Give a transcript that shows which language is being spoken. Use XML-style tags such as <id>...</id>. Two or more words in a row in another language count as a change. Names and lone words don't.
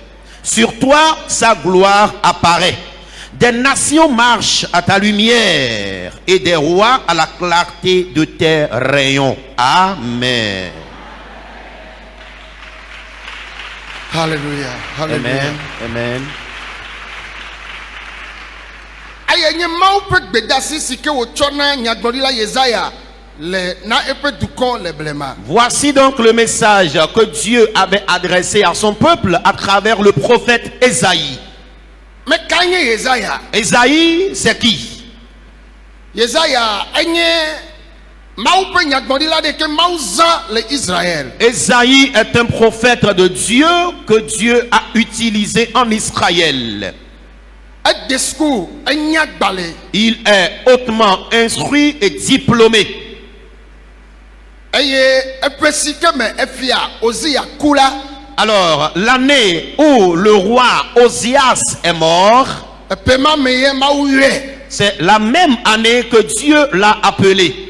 <fr>Sur toi, sa gloire apparaît. Des nations marchent à ta lumière et des rois à la clarté de tes rayons. Amen. Alléluia. Alléluia. Amen. Amen.</fr> <ee>Aye nye mawu ƒe gbedasi si ke wotsɔ na nyagblɔɖila Yesaya le na eƒe dukɔ le blema.</ee> <fr>Voici donc le message que Dieu avait adressé à son peuple à travers le prophète Ésaïe. Mais quand Yesaya, Ésaïe, c'est qui?</fr> <ee>Yesaya enye mawu ƒe nyagblɔɖila ɖe ke mawu zã le Israël.</ee> <fr>Ésaïe est un prophète de Dieu que Dieu a utilisé en Israël. Il est hautement instruit et diplômé. Alors, l'année où le roi Osias est mort, C'est la même année que Dieu l'a appelé.</fr>